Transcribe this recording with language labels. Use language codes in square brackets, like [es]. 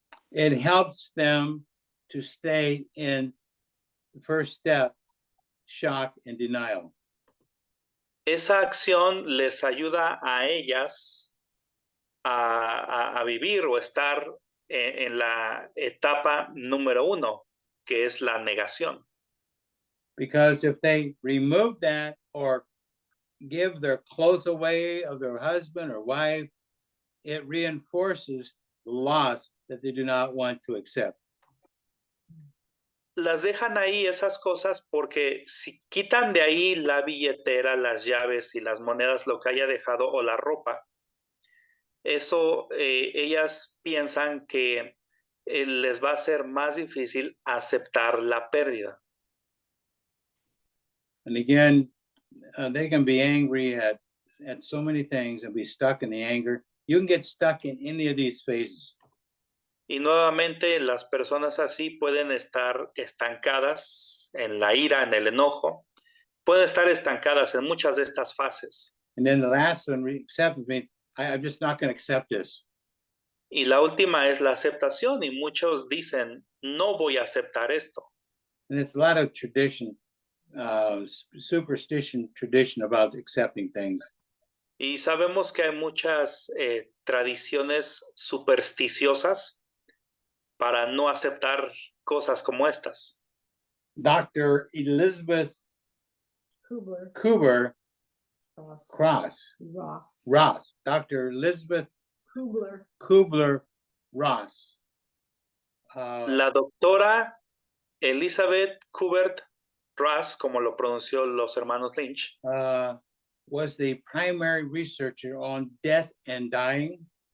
[en] It helps them to stay in the first step, shock and denial. [es] Esa acción les ayuda a ellas a vivir o estar en la etapa número 1, que es la negación. [en] Because if they remove that or give their clothes away of their husband or wife, it reinforces the loss that they do not want to accept. [es] Las dejan ahí esas cosas porque si quitan de ahí la billetera, las llaves y las monedas, lo que haya dejado o la ropa, eso ellas piensan que les va a ser más difícil aceptar la pérdida. [en] And again, they can be angry at so many things and be stuck in the anger. You can get stuck in any of these phases. [es] Y nuevamente las personas así pueden estar estancadas en la ira, en el enojo, pueden estar estancadas en muchas de estas fases. [en] And then the last one, acceptance means I'm just not going to accept this. [es] Y la última es la aceptación y muchos dicen, no voy a aceptar esto. [en] And it's a lot of tradition, superstition tradition about accepting things. [es] Y sabemos que hay muchas tradiciones supersticiosas para no aceptar cosas como estas. [en] Dr. Elizabeth Kubler Ross, Dr. Elizabeth Kubler. Kubler-Ross. [es] La doctora Elizabeth Kubler-Ross, como lo pronunció los hermanos Lynch, [en] Was the primary researcher on death and dying.